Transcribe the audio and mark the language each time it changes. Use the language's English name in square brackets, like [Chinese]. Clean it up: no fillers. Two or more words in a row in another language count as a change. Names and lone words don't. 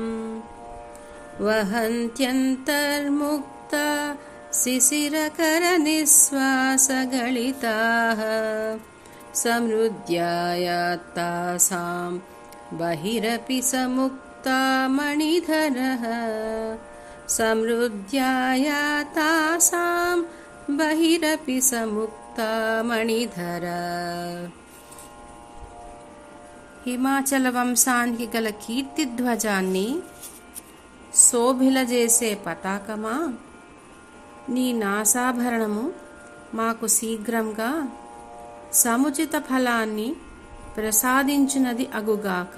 [Sanskrit] वहन्त्यन्तर्मुक्ता शिशिरकरनिःश्वासगलिताः समृद्ध्यायात्तासां बहिरपि समुक्ता मणिधरः समृद्ध्यायातासां बहिरपि समुक्ता मणिधर. [Telugu] హిమాచల వంశానికి గల కీర్తిధ్వజాన్ని శోభిలజేసే పతాకమా, నీ నాసాభరణము మాకు శీఘ్రంగా సముచిత ఫలాన్ని ప్రసాదించినది అగుగాక.